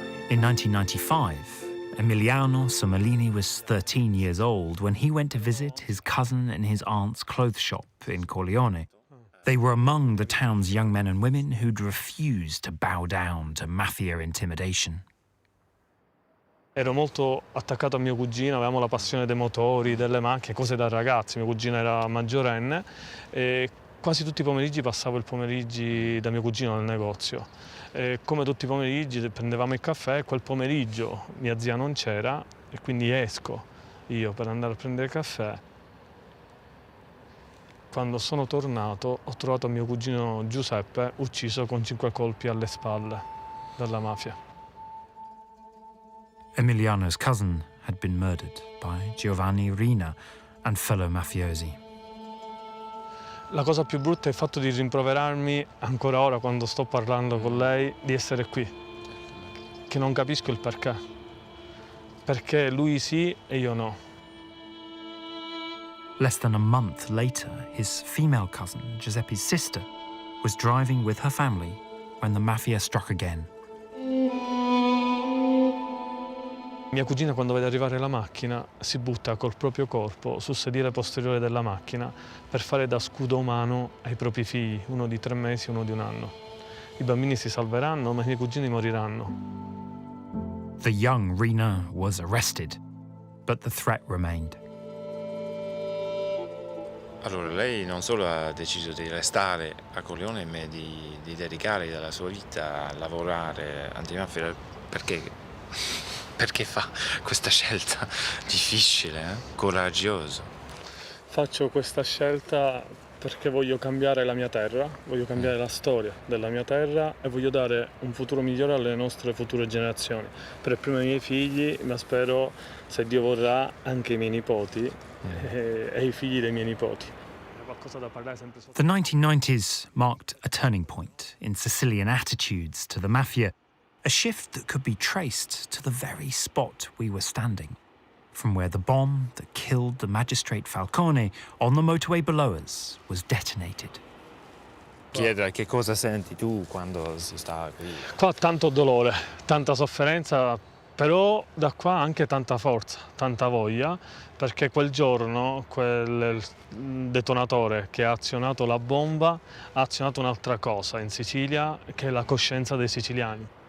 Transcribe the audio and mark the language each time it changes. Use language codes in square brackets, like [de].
[en] In 1995, Emiliano Somolini was 13 years old when he went to visit his cousin in his aunt's clothes shop in Corleone. They were among the town's young men and women who'd refused to bow down to mafia intimidation. [it] Ero molto attaccato a mio cugino, avevamo la passione dei motori, delle macchine, cose da ragazzi. Mio cugino era maggiorenne e quasi tutti i pomeriggi passavo il pomeriggio da mio cugino nel negozio. E come tutti i pomeriggi prendevamo il caffè e quel pomeriggio mia zia non c'era e quindi esco io per andare a prendere il caffè. Quando sono tornato ho trovato mio cugino Giuseppe ucciso con 5 colpi alle spalle dalla mafia. [en] Emiliano's cousin had been murdered by Giovanni Riina and fellow mafiosi. [it] La cosa più brutta è il fatto di rimproverarmi ancora ora quando sto parlando con lei di essere qui, che non capisco il perché. Perché lui sì e io no. [en] Less than a month later, his female cousin, Giuseppe's sister, was driving with her family when the mafia struck again. [it] Mia cugina, quando vede arrivare la macchina, si butta col proprio corpo sul sedile posteriore della macchina per fare da scudo umano ai propri figli, uno di 3 mesi e uno di 1 anno. I bambini si salveranno, ma i miei cugini moriranno. [en] The young Riina was arrested, but the threat remained. [it] Allora, lei non solo ha deciso di restare a Corleone, ma di dedicare la sua vita a lavorare antimafia. Perché fa questa scelta difficile, coraggiosa? Faccio questa scelta perché voglio cambiare la mia terra, voglio cambiare la storia della mia terra e voglio dare un futuro migliore alle nostre future generazioni. Per prima i miei figli, ma spero, se Dio vorrà, anche i miei nipoti e i figli dei miei nipoti. [en] The 1990s marked a turning point in Sicilian attitudes to the mafia. A shift that could be traced to the very spot we were standing, from where the bomb that killed the magistrate Falcone on the motorway below us was detonated. [it] Chiedere che cosa senti tu quando si sta qui. Qua tanto dolore, tanta sofferenza, però da qua anche tanta forza, tanta voglia, perché quel giorno quel detonatore che ha azionato la bomba ha azionato un'altra cosa in Sicilia, che è la coscienza dei siciliani.